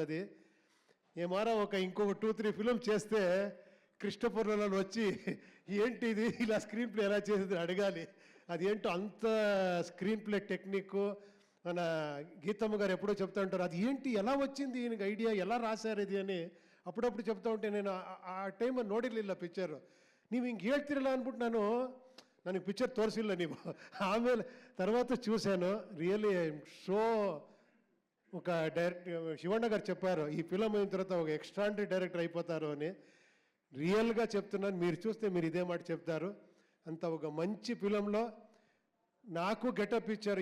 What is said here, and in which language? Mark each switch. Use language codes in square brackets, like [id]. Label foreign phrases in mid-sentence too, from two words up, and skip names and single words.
[te] అది ఏమారా ఇంకొక 2-3 ఫిలం చేస్తే కృష్ణపూర్ణలో వచ్చి ఏంటి ఇది ఇలా [en] screen play [te] ఎలా చేసేది అడగాలి. అది ఏంటో అంత [en] screen play technique. [te] మన గీతమ్మ గారు ఎప్పుడో చెప్తా ఉంటారు అది ఏంటి ఎలా వచ్చింది ఈయనకి ఐడియా, ఎలా రాశారు ఇది అని అప్పుడప్పుడు చెప్తా ఉంటే నేను [kn] ಆ ಟೈಮ್ ನೋಡಿರಲಿಲ್ಲ ಪಿಕ್ಚರ್. ನೀವು ಹಿಂಗೆ ಹೇಳ್ತಿರಲ್ಲ ಅಂದ್ಬಿಟ್ಟು ನನಗೆ ಪಿಕ್ಚರ್ ತೋರಿಸಿಲ್ಲ ನೀವು. [te] ಆಮೇಲೆ తర్వాత చూశాను. రియల్లీ షో ఒక శివಣ್ణ గారు చెప్పారు ఈ ఫిలం అయిన తర్వాత ఒక ఎక్స్ట్రాండరీ డైరెక్టర్ అయిపోతారు అని. రియల్గా చెప్తున్నాను, మీరు చూస్తే మీరు ఇదే మాట చెప్తారు. అంత ఒక మంచి ఫిలంలో నాకు గెటప్ ఇచ్చారు.